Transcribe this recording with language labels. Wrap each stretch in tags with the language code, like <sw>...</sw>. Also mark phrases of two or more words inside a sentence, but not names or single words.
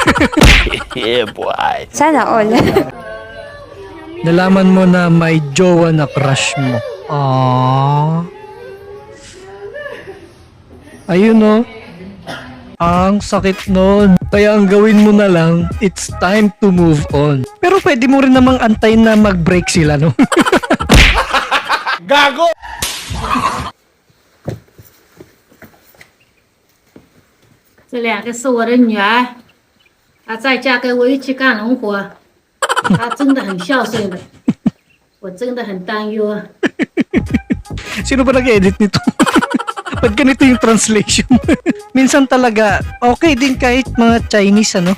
<tl>Sana all. Nalaman mo na may jowa na crush mo. Aww. Ayun no. Ang sakit nun. Kaya ang gawin mo na lang,</tl> <en>it's time to move on.</en> <tl>Pero pwede mo rin namang antayin na mag-break sila, no? Gago!</tl> <zh>这两个是我的女儿，她在家跟我一起干农活，她真的很孝顺的，我真的很担忧啊。</zh> <tl>Sino ba nag-edit nito? Ba't ganito yung translation? Minsan talaga, okay din kahit mga Chinese, ano?</tl>